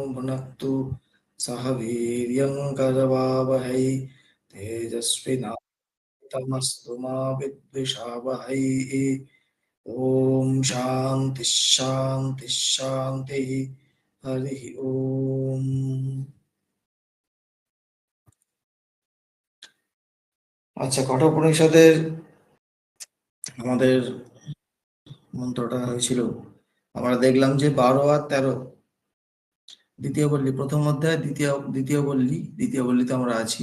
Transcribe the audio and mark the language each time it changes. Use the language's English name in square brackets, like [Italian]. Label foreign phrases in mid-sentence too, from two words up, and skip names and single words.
[Sanskrit] भुनक्तु सह वीर्यं करवावहै तेजस्विनावधीतमस्तु मा विद्विषावहै। ओम शांति शांति शांति। हरि ओम। [Bangla] আচ্ছা, কঠোপনিষদের আমাদের মন্ত্রটা হয়েছিল, আমরা দেখলাম যে 12 আর 13 দ্বিতীয় বল্লী, প্রথম অধ্যায় দ্বিতীয় বল্লীতে আমরা আছি।